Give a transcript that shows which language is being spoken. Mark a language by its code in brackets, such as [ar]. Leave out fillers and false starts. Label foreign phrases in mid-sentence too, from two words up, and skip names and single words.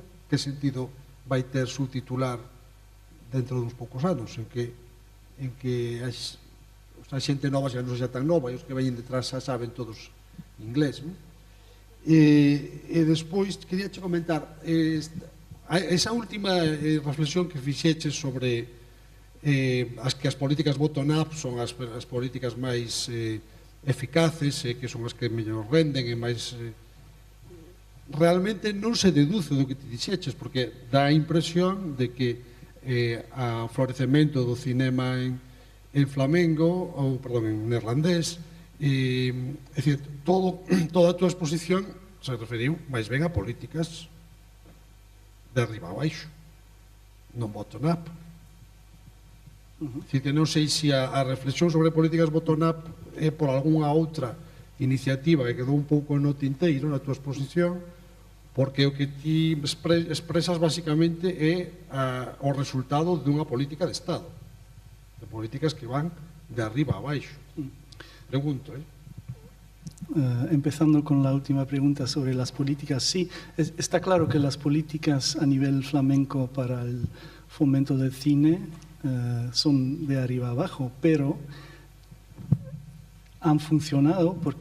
[gl] Que sentido vai ter subtitular dentro duns poucos anos en que a xente nova xa non xa tan nova e os que veñen detrás xa saben todos inglés, non? E despois queria che comentar esa última reflexión que fixeches sobre as políticas bottom-up son as políticas máis eficaces, que son as que mellor renden e máis... Realmente non se deduce do que te dixeches, porque dá a impresión de que o florecemento do cinema en flamengo, ou, perdón, en neerlandés, é dicir, toda a tua exposición se referiu máis ben a políticas de arriba a baixo, non bottom-up. Dicir que non sei se a reflexión sobre políticas bottom-up é por algunha outra iniciativa que quedou un pouco no tinteiro na tua exposición, porque o que ti expresas basicamente é o resultado dunha política de Estado, de políticas que van de arriba a baixo. Pregunto, [es] Empezando con la última pregunta sobre las políticas, sí, está claro que las políticas a nivel flamenco para el fomento del cine son de arriba abajo, pero han funcionado porque